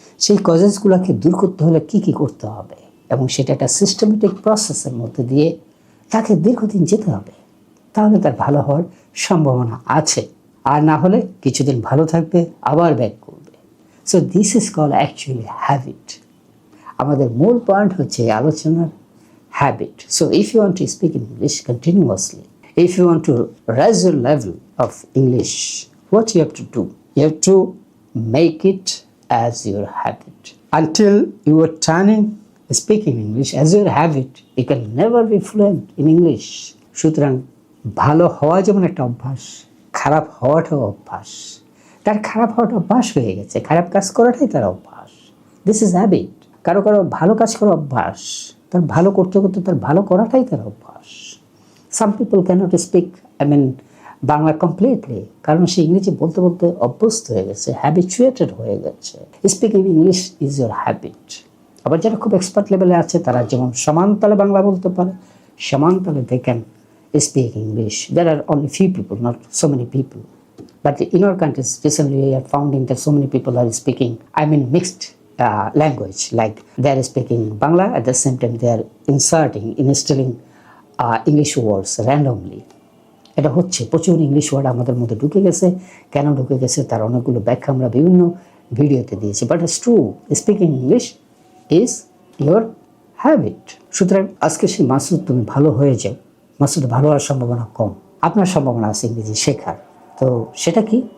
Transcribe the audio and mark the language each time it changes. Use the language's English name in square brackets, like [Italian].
[Bangla] সেই কজেসগুলোকে দূর করতে হলে কী কী করতে হবে, এবং সেটা একটা সিস্টেমেটিক প্রসেসের মধ্যে দিয়ে তাকে দীর্ঘদিন যেতে হবে। তাহলে তার ভালো হওয়ার সম্ভাবনা আছে। আর না হলে কিছুদিন ভালো থাকবে, আবার ব্যাক করবে। [English] So this is call actually habit. [Bangla] আমাদের মূল পয়েন্ট হচ্ছে আলোচনার [English] habit. So if you want to speak English continuously, if you want to raise your level of English, what you have to do? You have to make it as your habit. Until you are turning speaking English as your habit, you can never be fluent in English. [Bangla] সুতরাং ভালো হওয়া যেমন একটা অভ্যাস, খারাপ হওয়াটাও অভ্যাস। তার খারাপ হওয়াটা অভ্যাস হয়ে গেছে, খারাপ কাজ করাটাই তার অভ্যাস। [English] This is habit. [Bangla] কারো কারো ভালো কাজ করা অভ্যাস, তার ভালো করতে করতে তার ভালো করাটাই তার অভ্যাস। [English] some people cannot speak Bangla completely, [Bangla] কারণ সে ইংরেজি বলতে বলতে অভ্যস্ত হয়ে গেছে, হ্যাবিচুয়েটেড হয়ে গেছে। [English] Speaking English is your habit. [Bangla] আবার যারা খুব এক্সপার্ট লেভেলে আছে তারা যেমন সমান তালে বাংলা বলতে পারে, সমান তালে [English] They can speak English. There are only few people, not so many people. But in our countries, recently we are finding that so many people are speaking, mixed language. Like they are speaking Bangla, at the same time they are instilling English words randomly. [Bangla] এটা হচ্ছে, প্রচুর English word আমাদের মধ্যে ঢুকে গেছে। কেন ঢুকে গেছে তার অনেকগুলো ব্যাখ্যা আমরা বিভিন্ন ভিডিওতে দিয়েছি। [English] But it's true, speaking English is your habit. [Bangla] সুতরাং আজকে সেই মাসুদ তুমি ভালো হয়ে যাও। মাসুদ ভালো হওয়ার সম্ভাবনা কম, আপনার সম্ভাবনা আছে ইংরেজি শেখার। তো সেটা কি?